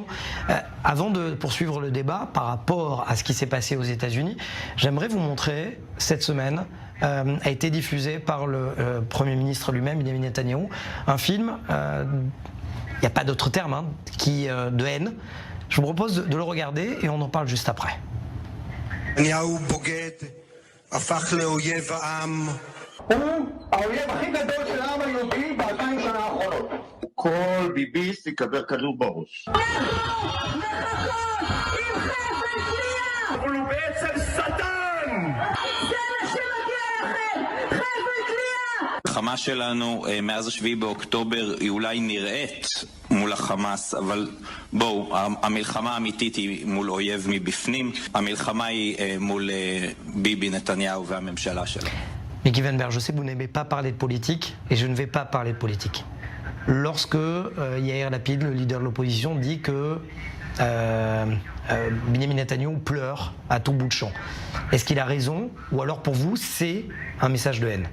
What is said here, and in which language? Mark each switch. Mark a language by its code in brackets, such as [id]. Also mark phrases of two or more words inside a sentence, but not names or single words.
[fr] Avant de poursuivre le débat par rapport à ce qui s'est passé aux États-Unis, j'aimerais vous montrer, cette semaine, a été diffusé par le Premier ministre lui-même, Benjamin Netanyahou, un film, il n'y a pas d'autre terme, de haine. Je vous propose de le regarder et on en parle juste après. [he] נתניהו בוגד, הפך לאויב העם. הוא האויב הכי גדול של העם היהודי ב-2000 שנה האחרונות. כל ביביסט יקבל כדור בראש. אבל הוא בעצם שטן! המלחמה שלנו מאז 7 באוקטובר היא אולי נראית מול החמאס, אבל בואו, המלחמה האמיתית היא מול אויב מבפנים, המלחמה היא מול ביבי נתניהו והממשלה שלו. [fr] Mickey Weinberg, je sais que vous n'aimez pas parler de politique et je ne vais pas parler de politique. Lorsque Yair Lapid, le leader de l'opposition, dit que Benyamin Netanyahou pleure à tout bout de champ, est-ce qu'il a raison ou alors pour vous c'est un message de haine?